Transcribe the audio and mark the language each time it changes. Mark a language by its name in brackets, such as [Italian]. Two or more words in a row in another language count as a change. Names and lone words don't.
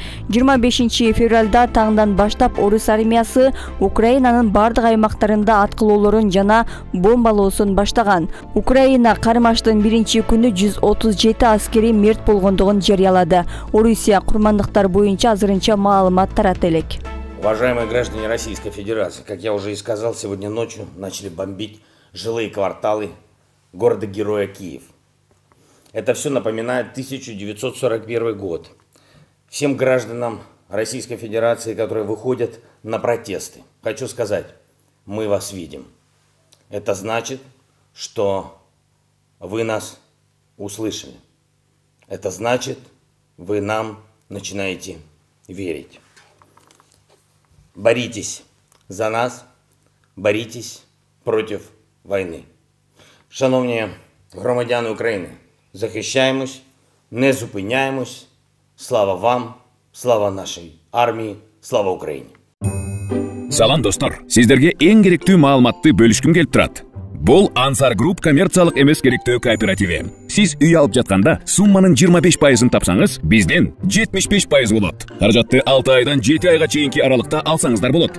[Kyrgyz] 25 февралда таңдан баштап орус армиясы Украинанын бардык аймактарында аткылоолорун жана бомбалоосун баштаган. Украина кармаштын биринчи күнү 137 аскери мерт болгондугун жарыялады. Орусия курмандыктар боюнча азырынча маалымат тарата элек. [Russian] Уважаемые граждане Российской Федерации, как я уже и сказал, сегодня ночью начали бомбить жилые кварталы города-героя Киев. Это все напоминает 1941 год. Всем гражданам Российской Федерации, которые выходят на протесты, хочу сказать, мы вас видим. Это значит, что вы нас услышали. Это значит, вы нам начинаете верить. Боритесь за нас, боритесь против війни. [Ukrainian] Шановні громадяни України, захищаємось, не зупиняємось. [Russian] Слава вам, слава нашей армии, слава Украине. [Kyrgyz] Салам достор, сиздерге эң керектүү маалыматты бөлүшкүм келип турат. Бул Ансар Групп коммерциялык эмес керектөө кооперативи. Сиз үй алып жатканда сумманын 25%-ын тапсаңыз, бизден 75% болот. Каражатты 6 айдан 7 айга чейинки аралыкта алсаңыздар болот.